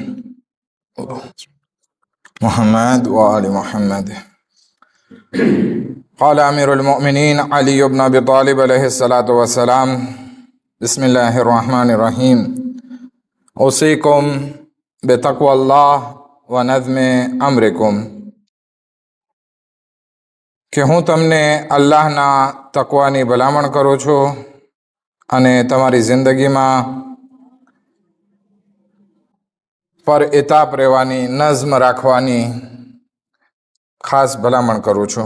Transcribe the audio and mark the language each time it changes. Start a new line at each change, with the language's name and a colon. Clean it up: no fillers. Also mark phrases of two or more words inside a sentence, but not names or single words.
Arabic: محمد وآل محمد. قال أمير المؤمنين علي بن أبي طالب عليه الصلاة والسلام: بسم الله الرحمن الرحيم. أوصيكم بتقوى الله ونظم أمركم.
Gujarati: કે હું તમને અલ્લાહના તકવાની ભલામણ કરું છું અને તમારી જિંદગીમાં પર ઇતાપ રહેવાની, નઝમ રાખવાની ખાસ ભલામણ કરું છું.